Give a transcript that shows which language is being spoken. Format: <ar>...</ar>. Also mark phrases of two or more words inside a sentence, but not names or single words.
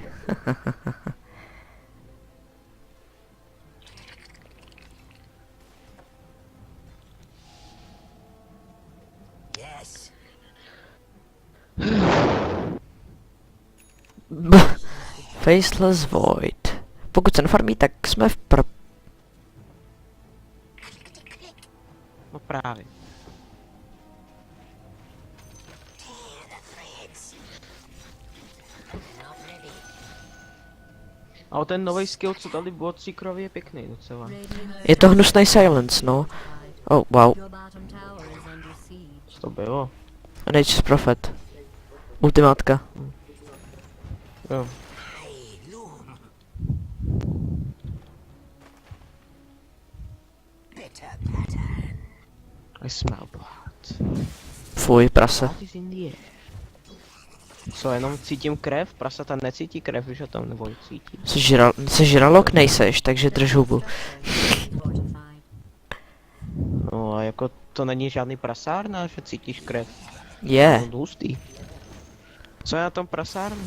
<en>Yes. Faceless Void.</en> <cs>Pokud se nefarmí, tak jsme v No právě.</cs> <en>Tear the threads. Not ready.</en> <cs>A ten nový skill, co dali Bloodseekerovi, je pěkný docela. Je to hnusný silence, no.</cs> <en>Oh, wow. Your bottom tower is under siege.</en> <cs>Co to bylo? Nature's Prophet. Ultimátka. Jo.</cs> <en>I loom. Bitter pattern. I smell blood.</en> <cs>Fuj, prase.</cs> <en>Blood is in the air.</en> <cs>Co, jenom cítím krev? Prasata necítí krev, když o tom nebo cítí. Jsi žralok? Nejseš, takže drž hubu.</cs> <en>Fortified.</en> <cs>No a jako to není žádný prasárna, že cítíš krev. Je. No, hustý. Co je na tom prasárně?</cs>